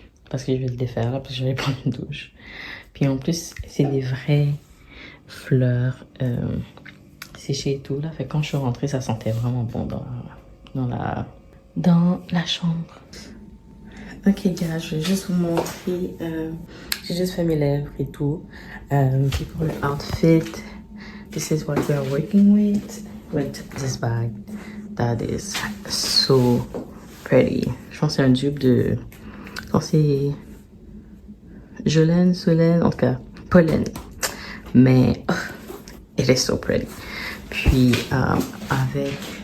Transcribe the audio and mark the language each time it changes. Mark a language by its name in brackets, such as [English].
[French] Parce que je vais le défaire là, parce que je vais prendre une douche. Puis en plus, c'est des vraies fleurs séchées et tout là. Fait que quand je suis rentrée, ça sentait vraiment bon dans la chambre. Ok gars, je vais juste vous montrer. J'ai juste fait mes lèvres et tout. Puis pour le outfit, [English] this is what we are working with this bag. That is so pretty. [French] Je pense que c'est un dupe de... Je pense que c'est... Jolene, Solène, en tout cas, Pollen. Mais... [English] Oh, it is so pretty. [French] Puis, avec...